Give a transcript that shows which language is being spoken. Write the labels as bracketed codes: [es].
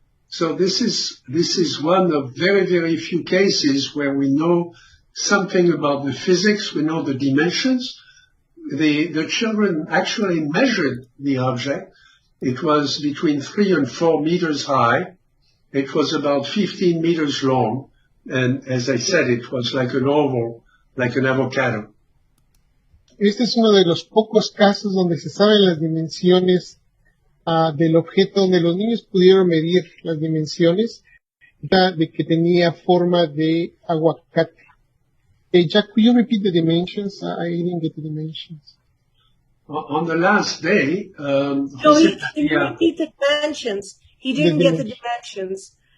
[en] So this is one of very, very few cases where we know something about the physics, we know the dimensions. The children actually measured the object. It was between 3 and 4 meters high. It was about 15 meters long. And as I said, it was like an oval, like an avocado. [es] Este es uno de los pocos casos donde se saben las dimensiones del objeto, donde los niños pudieron medir las dimensiones de que tenía forma de aguacate. [en] Jack, could you repeat the dimensions? I didn't get the dimensions. On the last day, No, he didn't repeat the dimensions. He didn't get the dimensions.